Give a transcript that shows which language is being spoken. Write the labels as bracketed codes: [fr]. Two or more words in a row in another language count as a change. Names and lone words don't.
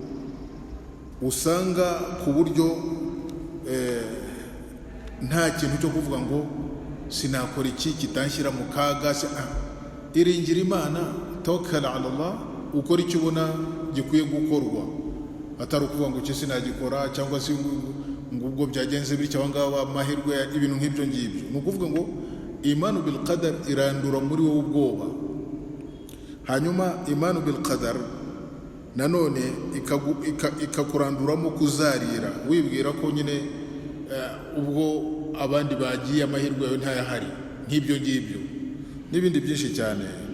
[rw] usanga ku buryo nta kintu cyo kuvuga ngo sinakora iki kitanshyira mu kaga. Iringira Imana, [ar] توكل على الله, [rw] ukora icyo ubona gikwiye gukorwa, atari ukuvuga ngo iki sinagikora cyangwa se ngo ubwo byagenze bityo abangaba amahirwe, ibintu nk'ibyo ngibyo. Ni ukuvuga ngo [ar] الإيمان بالقدر [rw] irandura muri wowe ubwoba. Hanyuma [ar] الإيمان بالقدر [rw] nanone ikakuranduramo kuzarira, wibwira ko nyine ubwo abandi bagiye amahirwe yawe ntayahari, nk'ibyo ngibyo n'ibindi byinshi cyane.